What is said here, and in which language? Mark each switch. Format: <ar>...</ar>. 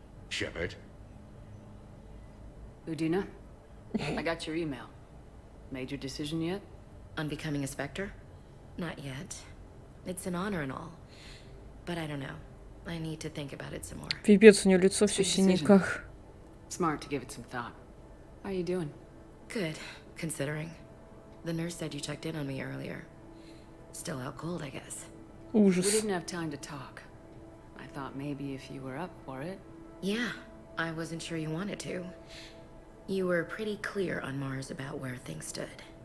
<en>Shepard? Udina, I got your email. Made your decision yet? On becoming a Spectre? Not yet. It's an honor and all. But I don't know. I need to think about it some more.</en> <ru>Пипец, у нее лицо все в синяках.</ru> <en>Smart to give it some thought. How are you doing? Good, considering. The nurse said you checked in on me earlier. Still out cold, I guess.</en> <ru>Ужас.</ru> <en>We didn't have time to talk. I thought maybe if you were up for it. Yeah, I wasn't sure you wanted to. You were pretty clear on Mars about where things stood.</en>